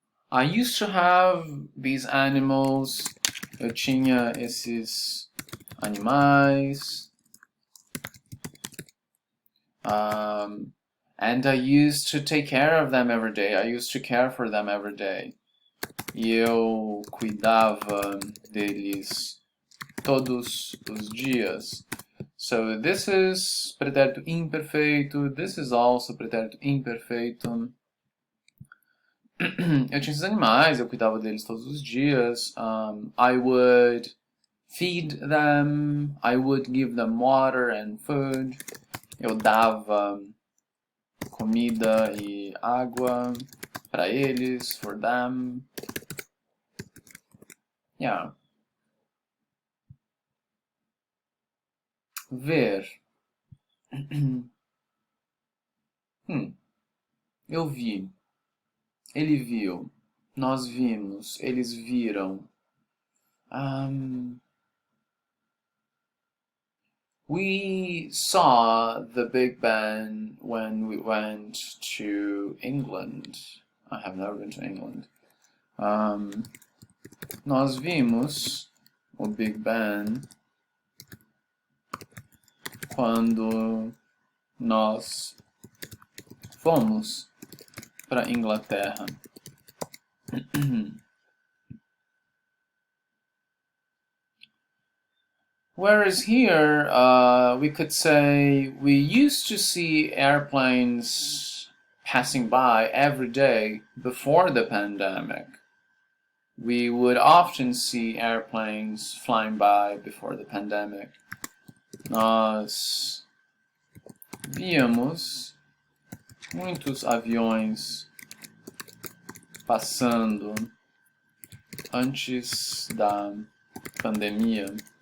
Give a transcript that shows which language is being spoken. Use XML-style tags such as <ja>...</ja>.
<en>I used to have these animals.</en> <pt>Eu tinha esses animais.</pt> <en>And I used to take care of them every day. I used to care for them every day.</en> <pt>E eu cuidava deles todos os dias.</pt> <en>So this is pretérito imperfeito. This is also pretérito imperfeito.</en> <pt>Eu tinha esses animais, eu cuidava deles todos os dias.</pt> <en>I would feed them. I would give them water and food.</en> <pt>Eu dava comida e água para eles,</pt> <en>for them. Yeah.</en> <pt>Ver. Eu vi. Ele viu. Nós vimos. Eles viram.</pt> <en>We saw the Big Ben when we went to England. I have never been to England.</en> <pt>Nós vimos o Big Ben quando nós fomos para Inglaterra.</pt> <en>Whereas here, we could say we used to see airplanes passing by every day before the pandemic. We would often see airplanes flying by before the pandemic.</en> <pt>Nós víamos muitos aviões passando antes da pandemia.</pt>